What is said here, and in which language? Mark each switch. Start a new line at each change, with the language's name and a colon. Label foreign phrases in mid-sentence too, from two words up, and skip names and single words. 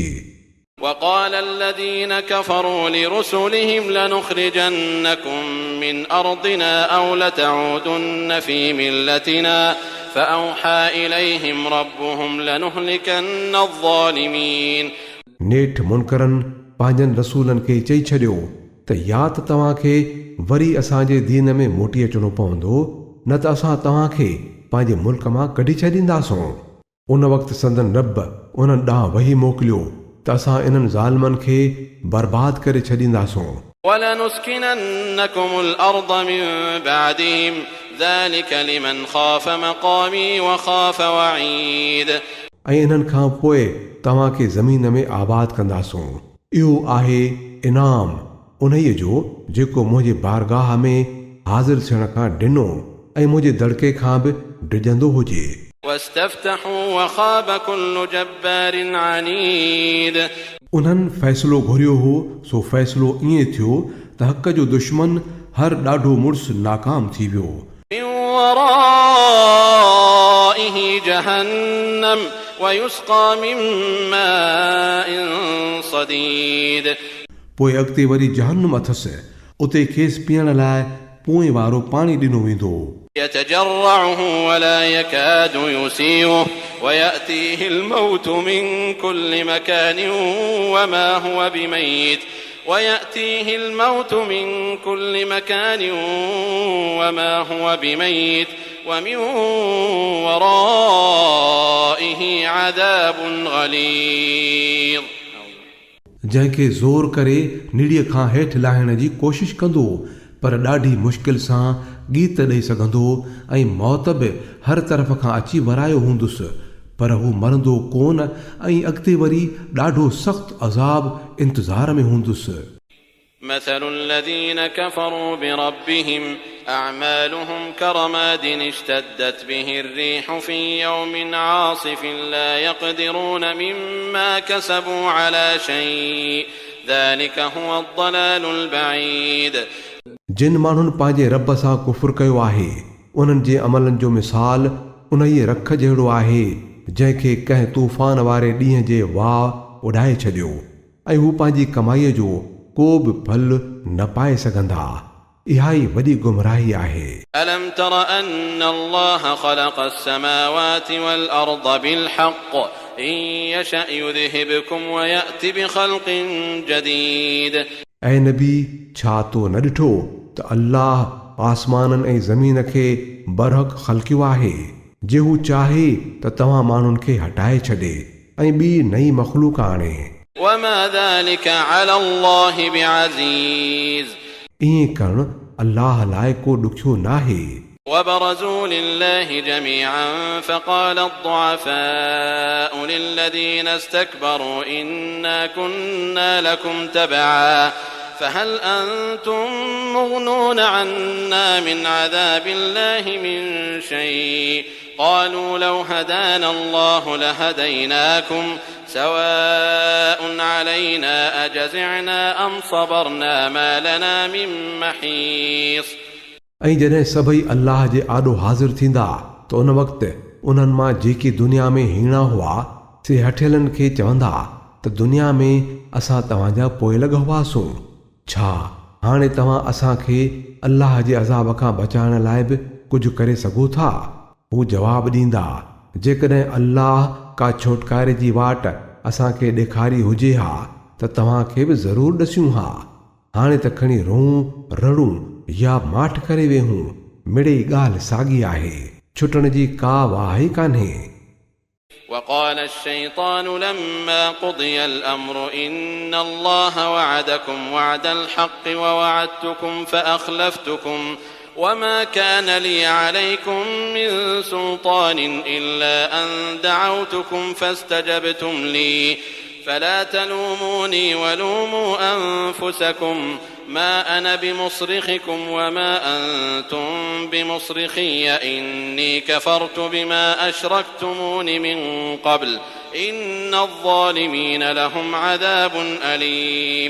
Arabic: وقال الذين كفروا لرسلهم لنخرجنكم من أرضنا أو لتعودن في ملتنا فأوحى إليهم ربهم لنهلكن الظالمين.
Sindhi: नेठ मुनकरनि पंहिंजनि रसूलनि खे चई छॾियो त या त तव्हांखे वरी असांजे दीन में मोटी अचणो पवंदो न त असां तव्हांखे पंहिंजे मुल्क मां कढी छॾींदासूं. उन वक़्तु संदन रब उन्हनि ॾांहुं वही मोकिलियो त असां इन्हनि ज़ालिमनि खे बर्बाद करे छॾींदासूं.
Arabic: ولنسكننكم الأرض من بعدهم ذلك لمن خاف مقامي وخاف وعيد.
Sindhi: ऐं इन्हनि खां पोइ तव्हांखे ज़मीन में आबाद कंदासूं. इहो आहे इनाम उन्हीअ जो जेको मुंहिंजे बारगाह में हाज़िर थियण खां ॾिनो ऐं मुंहिंजे दड़के खां बि डिॼंदो हुजे.
Arabic: واستفتحوا وخاب كل جبار عنيد.
Sindhi: उन्हनि फ़ैसिलो घुरियो हो सो फ़ैसिलो ईअं थियो त हक़ जो दुश्मन हर ॾाढो मुड़ुसु नाकाम थी वियो.
Arabic: من ورائه جهنم ويسقى من ماء صديد.
Sindhi: पोइ अॻिते वरी जहन्नुम अथसि उते खेसि पीअण लाइ पोइ वारो पाणी ॾिनो वेंदो.
Arabic: يتجرعه ولا يكاد يسيغه ويأتيه الموت من كل مكان وما هو بميت ومن ورائه عذاب غليظ.
Sindhi: जंहिंखे ज़ोर करे निड़ीअ खां हेठि लाहिण जी कोशिश कंदो पर ॾाढी मुश्किल सां गीत ॾेई सघंदो ऐं मौत बि हर तरफ़ खां अची वरायो हूंदुसि पर हू मरंदो कोन ऐं अॻिते वरी ॾाढो सख़्तु अज़ाब इंतज़ार में हूंदुसि
Arabic: مثل الذين كفروا بربهم أعمالهم كرماد اشتدت به الريح في يوم عاصف لا يقدرون مما كسبوا على شيء ذلك هو الضلال البعيد
Sindhi: जिन माण्हुनि पंहिंजे रब सां कुफ़ुर कयो आहे उन्हनि जे अमलनि जो मिसाल उन ई रख जहिड़ो आहे जंहिंखे कंहिं तूफ़ान वारे ॾींहं जे वाह उॾाए छॾियो ऐं हू पंहिंजी कमाईअ जो को बि फल न पाए सघंदा इहा ई वॾी गुमराही आहे
Arabic: ألم تر أن الله خلق السماوات والأرض بالحق إن يشأ يذهبكم ويأتي بخلق جديد
Sindhi: ऐं नबी छा तो न ॾिठो त अल्लाह आसमाननि ऐं ज़मीन खे बरहक़ ख़ल्क़ियो आहे जे हू चाहे त तव्हां माण्हुनि खे हटाए छॾे ऐं ॿी नई मख़लूक आणे
Arabic: وما ذلك على الله بعزيز
Sindhi: ईअं करणु अल्लाह लाइ को ॾुखियो नाहे
Arabic: وبرزوا لله جميعا فقال الضعفاء للذين استكبروا إنا كنا لكم تبعا فهل أنتم مغنون عنا من عذاب الله من شيء قالوا لو هدانا الله لهديناكم سواء علينا أجزعنا أم صبرنا ما لنا من محيص
Sindhi: ऐं जॾहिं सभई अल्लाह जे आॾो हाज़िर थींदा त उन वक़्तु उन्हनि मां जेकी दुनिया में हीणा हुआ से हठियलनि खे चवंदा त दुनिया में असां तव्हांजा पोइलॻ हुआसूं छा हाणे तव्हां असांखे अल्लाह जे अज़ाब खां बचाइण लाइ बि कुझु करे सघो था हू जवाबु ॾींदा जेकॾहिं अल्लाह का छोटकारे जी वाट असांखे ॾेखारी हुजे हा त तव्हांखे बि ज़रूरु ॾसियूं हा हाणे त खणी रोऊं रड़ूं या माठ करे वेहूं मिड़ेई ॻाल्हि साॻी आहे छुटण जी का वाह ई कान्हे
Arabic: وقال الشيطان لما قضي الأمر إن الله وعدكم وعد الحق ووعدتكم فأخلفتكم وما كان لي عليكم من سلطان إلا أن دعوتكم فاستجبتم لي فلا تلوموني ولوموا أنفسكم ما أنا بمصرخكم وما أنتم بمصرخي إني كفرت بما أشركتمون من قبل إن الظالمين لهم عذاب أليم